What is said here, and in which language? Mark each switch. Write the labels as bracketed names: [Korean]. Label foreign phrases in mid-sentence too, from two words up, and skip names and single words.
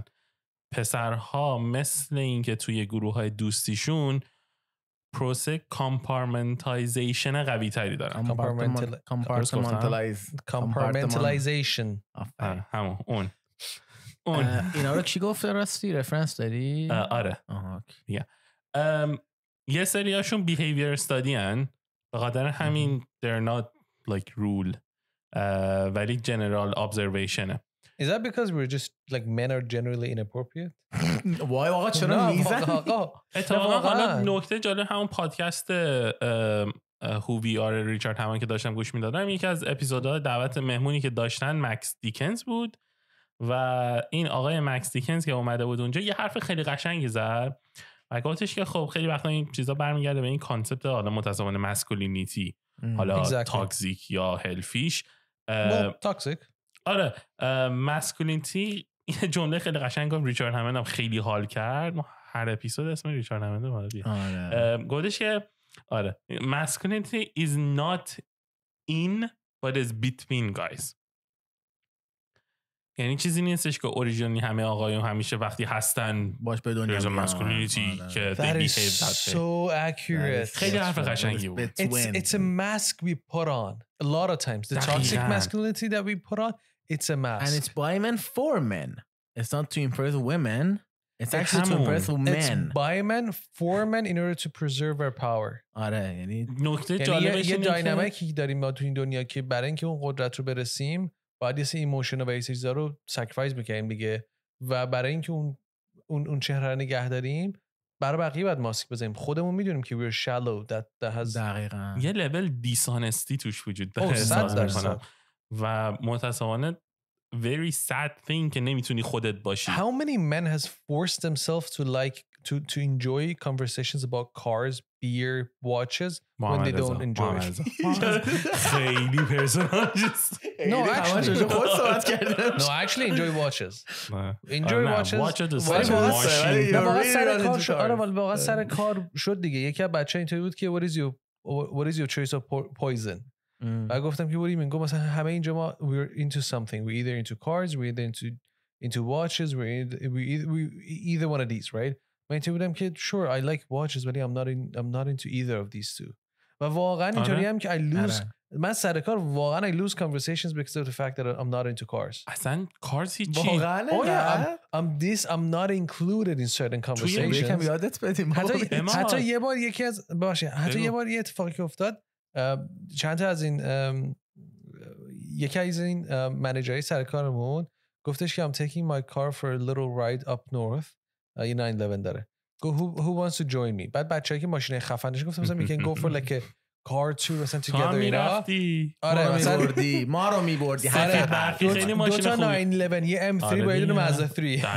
[Persian] پسرها مثل این که توی گروه‌های دوستیشون [English] process compartmentalization [Persian] قوی تری دارن. کامپارتمنتالایزیشن. همون اون اینا رو کی گفته راستی؟ رفرنس داری؟ آره. یه سریاشون [English] behavior study [Persian] هن، به خاطر همین [English] they're not like rule [Persian] ولی [English] general observation. Is that because we're just like men are generally inappropriate? [Persian] وای آقا چرا میزن؟ اتفاقا حالا نکته جالب همون پادکست Who We Are ریچارد همان که داشتم گوش میدادم، یکی از اپیزودها دعوت مهمونی که داشتن مکس دیکنز بود و این آقای مکس دیکنز که اومده بود اونجا یه حرف خیلی قشنگی زد و گفتش که خب خیلی وقتا این چیزا برمیگرده به این کانسپت حالا متاسفانه مسکولینیتی، حالا تاکسیک یا هلفیش. تاکسیک. آره مسکولینیتی یه جمله خیلی قشنگ گفت ریچارد همند، هم خیلی حال کرد. هر اپیزود اسم ریچارد همند رو گفتش که آره [English] masculinity is not in but is between guys. [Persian] یعنی چیزی نیستش که اوریجینالی همه آقایون همیشه وقتی هستن باش به دنیا [English] masculinity که they behave that way. So accurate. خیلی حرف قشنگی بود. It's a mask we put on a lot of times. The toxic masculinity that we put on, it's a mask. And it's by men for men. It's not to impress women. It's actually to impress men. It's by men for men in order to preserve our power. [Persian] آره یعنی نکته جالبش اینه یه داینامیکی داریم ما تو این دنیا که برای اینکه اون قدرت رو برسیم باید یه سری ایموشن و یه سری چیزا رو ساکریفایس می‌کنیم دیگه، و برای اینکه اون چهره رو نگه داریم برای بقیه باید ماسک بزنیم. خودمون میدونیم که [English] we're shallow that has [Persian] دقیقاً یه لول دیسانستی توش وجود داره و متأسفانه [English] very sad thing [Persian] که نمیتونی خودت باشی. [English] How many men has forced themselves to like to enjoy conversations about cars, beer, watches when they don't enjoy it? [Persian] خیلی personal. [English] No, actually enjoy watches. Enjoy watches. [Persian] واقعا سر کار شد دیگه. یکی از بچه‌ها اینطوری بود که [English] what is your choice of poison? [Persian] و گفتم که [English] what do you mean؟ [Persian] گفت مثلا همه اینجا ما [English] we're into something. We're either into cars, we're either into watches, we either one of these, right? [Persian] من اینطوری بودم که [English] sure I like watches ولی I'm not into either of these two. [Persian] و واقعا اینطوری هم که [English] I lose [Persian] من سر کار واقعا [English] I lose conversations because of the fact that I'm not into cars. [Persian] اصلا cars هیچی. [English] واقعا I'm not included in certain conversations. [Persian] یکم یادت بدیم. حتی یه بار یکی از حتی یه بار یه اتفاقی که افتاد، چند تا از این یکی از این منیجرای سر کارمون گفتش که [English] I'm taking my car for a little ride up north. [Persian] یه 911 داره. [English] Who wants to join me? [Persian] بعد بچه‌ای که ماشین خفنش گفتم مثلا [English] we can go for like a car tour [Persian] مثلا together اینا. آره مثلا ما رو می‌بردی. خیلی ماشین خوبه. 911 یه M3 با یه مازدا 3.